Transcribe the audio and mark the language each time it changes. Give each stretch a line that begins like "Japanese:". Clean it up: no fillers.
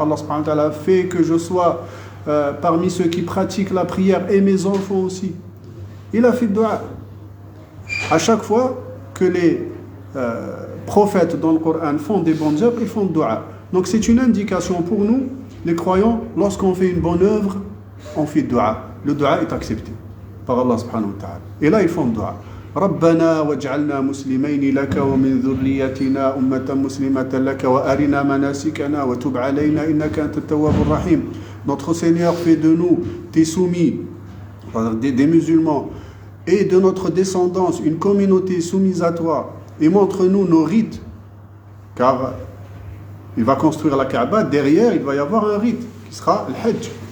French: Allah subhanahu wa ta'ala fait que je sois parmi ceux qui pratiquent la prière et mes enfants aussi. Il a fait dua. À chaque fois que les prophètes dans le Coran font des bonnes œuvres, ils font dua. Donc c'est une indication pour nous, les croyants, lorsqu'on fait une bonne œuvre, on fait dua. Le dua est accepté par Allah subhanahu wa ta'ala. Et là, ils font dua.
Arabic: ربنا واجعلنا مسلمين لك ومن ذريتنا أمة مسلمة لك وأرنا مناسكنا وتب علينا إنك أنت التواب الرحيم.
French: Notre Seigneur, fais de nous tes soumis, des musulmans, et de notre descendance une communauté soumise à toi, et montre-nous nos rites, car il va construire la Kaaba, derrière il va y avoir un rite qui sera le Hajj.